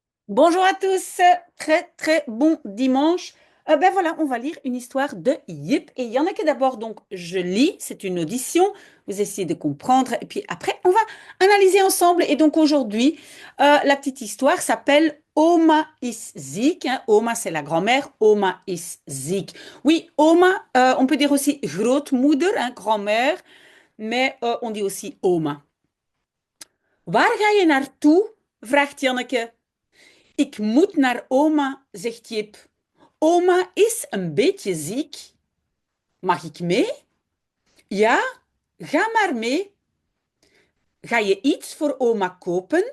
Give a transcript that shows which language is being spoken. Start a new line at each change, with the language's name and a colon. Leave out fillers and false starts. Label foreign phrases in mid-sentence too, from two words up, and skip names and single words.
French: Bonjour à tous, très bon dimanche. Ben voilà, on va lire une histoire de Yip et Janneke d'abord. Donc je lis, c'est une audition, vous essayez de comprendre et puis après on va analyser ensemble. Et donc aujourd'hui, la petite histoire s'appelle
Dutch: Oma is ziek,
French: hein. Oma c'est la grand-mère,
Dutch: Oma is ziek.
French: Oui, Oma, on peut dire aussi grootmoeder, hein, grand-mère, mais on dit aussi Oma.
Dutch: Waar ga je naartoe? Vraagt Janneke. Ik moet naar oma, zegt Jip. Oma is een beetje ziek. Mag ik mee? Ja, ga maar mee. Ga je iets voor oma kopen?